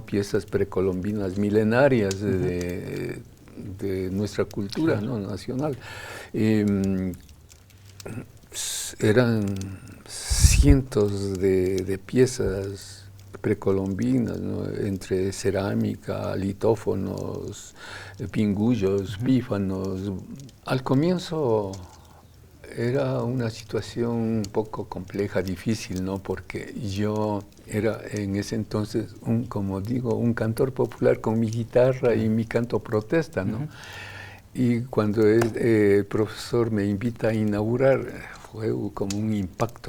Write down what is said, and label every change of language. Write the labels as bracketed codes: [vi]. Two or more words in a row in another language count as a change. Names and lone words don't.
[es] Piezas precolombinas milenarias de nuestra cultura, ¿no? Nacional. Eran cientos de piezas precolombinas, ¿no? Entre cerámica, litófonos, pingullos, pífanos. Al comienzo era una situación un poco compleja, difícil, ¿no? Porque yo era en ese entonces, como digo, un cantor popular con mi guitarra y mi canto protesta, ¿no? Y cuando el profesor me invita a inaugurar, fue como un impacto.